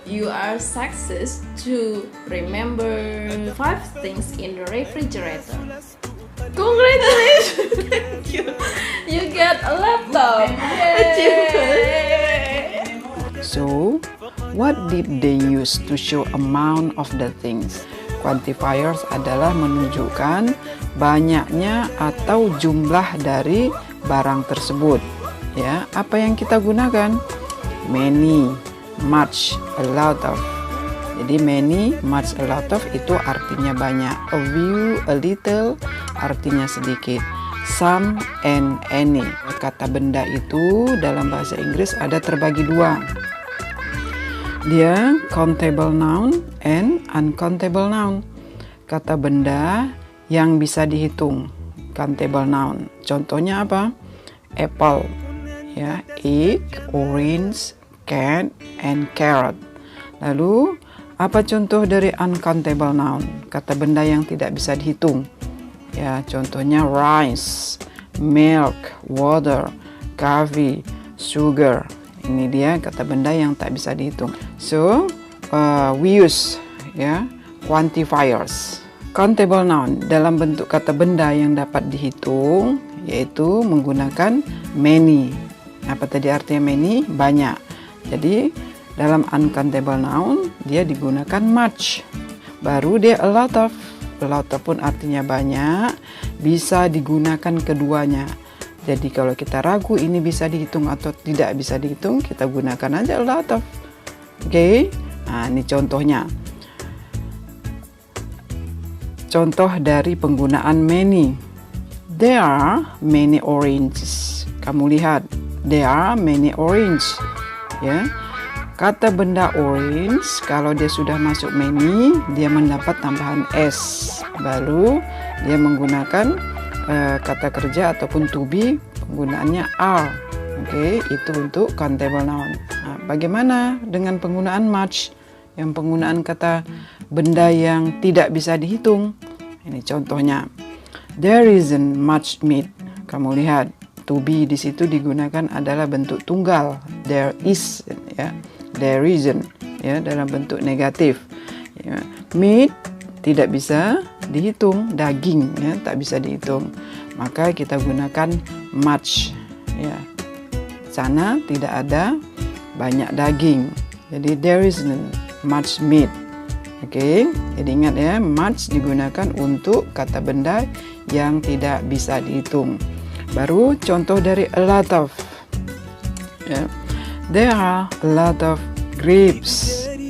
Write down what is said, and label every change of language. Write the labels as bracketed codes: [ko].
[en] You are success to remember 5 things in the refrigerator. Congratulations! Thank you. You get a laptop. Yay! So, what did they use to show amount of the things? [id] Quantifiers adalah menunjukkan banyaknya atau jumlah dari barang tersebut. Ya, apa yang kita gunakan? Many, much, a lot of. Jadi many, much, a lot of itu artinya banyak. A few, a little artinya sedikit. Some and any. Kata benda itu dalam bahasa Inggris ada terbagi 2. Dia countable noun and uncountable noun. Kata benda yang bisa dihitung. Countable noun. Contohnya apa? [en] Apple, ya, egg, orange, cat, and carrot. [id] Lalu apa contoh dari uncountable noun? Kata benda yang tidak bisa dihitung. Ya, contohnya rice, milk, water, coffee, sugar. Ini dia kata benda yang tak bisa dihitung. [en] So, we use [id] ya quantifiers. Countable noun dalam bentuk kata benda yang dapat dihitung yaitu menggunakan many. Apa tadi artinya many? Banyak. Jadi dalam uncountable noun dia digunakan much. Baru dia a lot of. A lot of pun artinya banyak, bisa digunakan keduanya. Jadi kalau kita ragu ini bisa dihitung atau tidak bisa dihitung, kita gunakan aja a lot of. Oke? Nah, ini contohnya. Contoh dari penggunaan many. [en] There are many oranges. [id] Kamu lihat, [en] there are many orange. [id] Ya, kata benda orange kalau dia sudah masuk many, dia mendapat tambahan s. Baru dia menggunakan kata kerja ataupun to be, penggunaannya are. Oke, itu untuk countable noun. Nah, bagaimana dengan penggunaan much, yang penggunaan kata benda yang tidak bisa dihitung? Ini contohnya. [en] There isn't much meat. [id] Kamu lihat, to be di situ digunakan adalah bentuk tunggal. There is, ya. There isn't, ya, dalam bentuk negatif. Ya. Meat tidak bisa dihitung, daging, ya, tak bisa dihitung. Maka kita gunakan much, ya. Sana tidak ada banyak daging. [en] Jadi there isn't much meat. [id] Oke, jadi ingat ya, much digunakan untuk kata benda yang tidak bisa dihitung. Baru contoh dari a lot of. Ya. [en] There are a lot of grapes.